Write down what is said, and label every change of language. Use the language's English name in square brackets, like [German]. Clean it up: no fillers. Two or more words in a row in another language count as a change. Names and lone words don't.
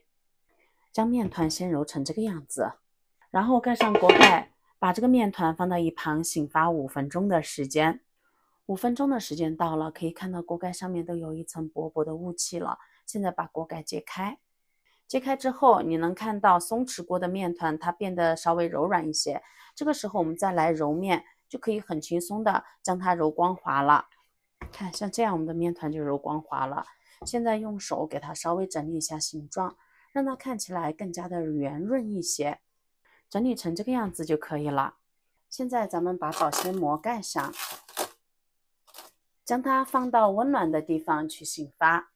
[Chinese] 將麵團先揉成這個樣子，然後蓋上鍋蓋，把這個麵團放到一旁醒發5分鐘的時間。5分鐘的時間到了，可以看到鍋蓋上面都有一層薄薄的霧氣了。現在把鍋蓋揭開，揭開之後，你能看到鬆弛過的麵團它變得稍微柔軟一些。這個時候我們再來揉麵，就可以很輕鬆的將它揉光滑了。看，像這樣我們的麵團就揉光滑了。現在用手給它稍微整理一下形狀，讓它看起來更加的圓潤一些。整理成這個樣子就可以了。現在咱們把保鮮膜蓋上，將它放到溫暖的地方去醒發。